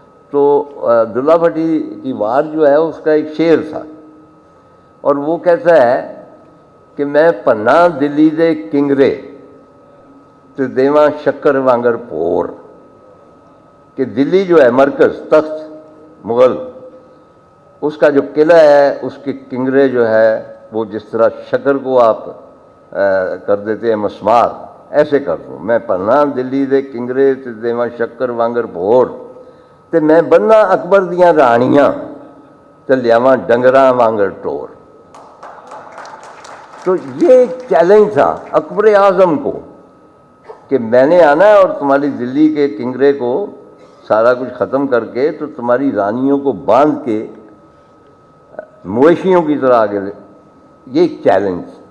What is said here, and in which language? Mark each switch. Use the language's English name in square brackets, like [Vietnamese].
[Urdu] تو دلہ بھٹی کی وار جو ہے اس کا ایک شعر تھا، اور وہ کہتا ہے کہ [Punjabi] میں پناہ دلی دے کنگرے تے دیواں شکر وانگر پور. [Urdu] کہ دلی جو ہے مرکز، تخت مغل، اس کا جو قلعہ ہے اس کے کنگرے جو ہے وہ جس طرح شکر کو آپ کر دیتے ہیں مسمار، ایسے کر دوں. [Punjabi] میں پناہ دلی دے کنگرے تے دیواں شکر وانگر پور، تے میں بننا اکبر دیاں رانیاں تے لیاواں ڈنگراں وانگر ٹور. [Urdu] تو یہ ایک چیلنج تھا اکبر اعظم کو کہ میں نے آنا ہے اور تمہاری دلی کے کنگرے کو سارا کچھ ختم کر کے تو تمہاری رانیوں کو باندھ کے مویشیوں کی طرح آگے. یہ ایک چیلنج.